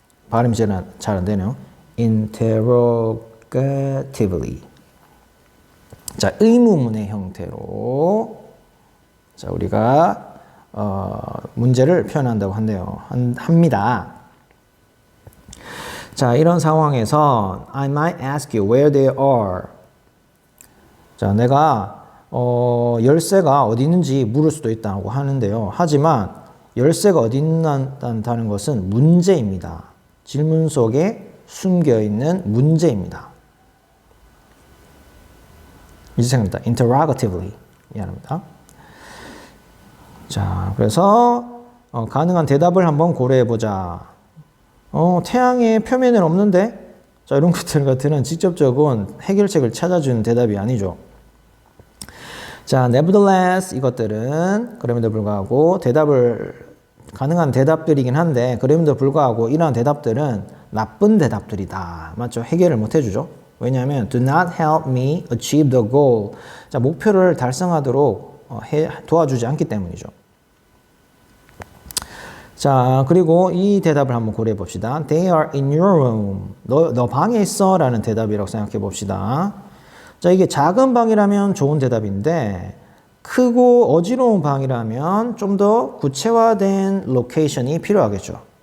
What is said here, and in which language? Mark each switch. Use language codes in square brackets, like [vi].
[ko] 발음이 잘 안 되네요. interrogatively. 자, 의문문의 형태로 자, 우리가 문제를 표현한다고 합니다. [en] 자, 이런 상황에서 I might ask you where they are. [ko] 자, 내가 열쇠가 어디 있는지 물을 수도 있다고 하는데요. 하지만 열쇠가 어디 있다는 것은 문제입니다. 질문 속에 숨겨 있는 문제입니다. 이제 생각합니다. interrogatively 미안합니다. 자, 그래서 가능한 대답을 한번 고려해 보자. 태양의 표면에는 없는데, 자, 이런 것들 같은 직접적인 해결책을 찾아주는 대답이 아니죠. 자, nevertheless 이것들은 그럼에도 불구하고 가능한 대답들이긴 한데 그럼에도 불구하고 이러한 대답들은 나쁜 대답들이다. 맞죠? 해결을 못 해주죠. [en] 왜냐하면 do not help me achieve the goal. [ko] 자, 목표를 달성하도록 도와주지 않기 때문이죠. 자, 그리고 이 대답을 한번 고려해 봅시다. [en] They are in your room. [ko] 너 방에 있어 라는 대답이라고 생각해 봅시다. 자, 이게 작은 방이라면 좋은 대답인데 크고 어지러운 방이라면 좀 더 구체화된 로케이션이 필요하겠죠.